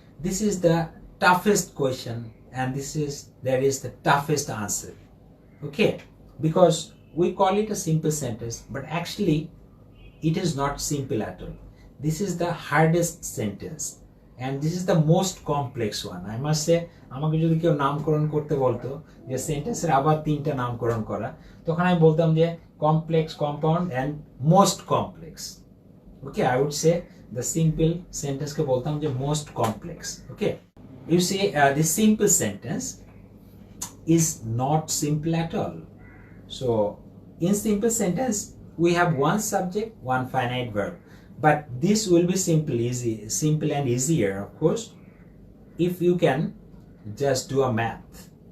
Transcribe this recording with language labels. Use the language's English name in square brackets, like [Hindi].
[English] This is the toughest question, and that is the toughest answer. Okay, because we call it a simple sentence, but actually it is not simple at all. This is the hardest sentence and this is the most complex one. I must say, [Bangla] আমাকে যদি কেউ নামকরণ করতে বলতো যে সেন্টেন্সের আবার তিনটা নামকরণ করা, তখন আমি বলতাম যে [English] complex, compound and most complex. Okay, I would say the simple sentence [Bangla] কে বলতাম যে [English] most complex. Okay, you see this simple sentence is not simple at all. So in simple sentence we have one subject, one finite verb, but this will be simple and easier, of course, if you can just do a math.